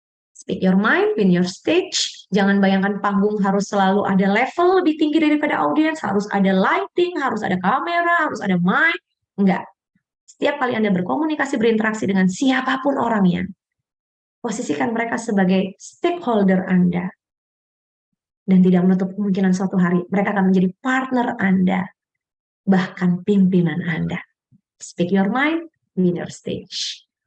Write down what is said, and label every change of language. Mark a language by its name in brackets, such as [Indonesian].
[English] Speak your mind, win your stage. [Indonesian] Jangan bayangkan panggung harus selalu ada level lebih tinggi daripada audiens, harus ada lighting, harus ada kamera, harus ada mic. Enggak. Setiap kali Anda berkomunikasi, berinteraksi dengan siapapun orangnya, posisikan mereka sebagai stakeholder Anda. Dan tidak menutup kemungkinan suatu hari mereka akan menjadi partner Anda bahkan pimpinan Anda. [English] Speak your mind, win your stage.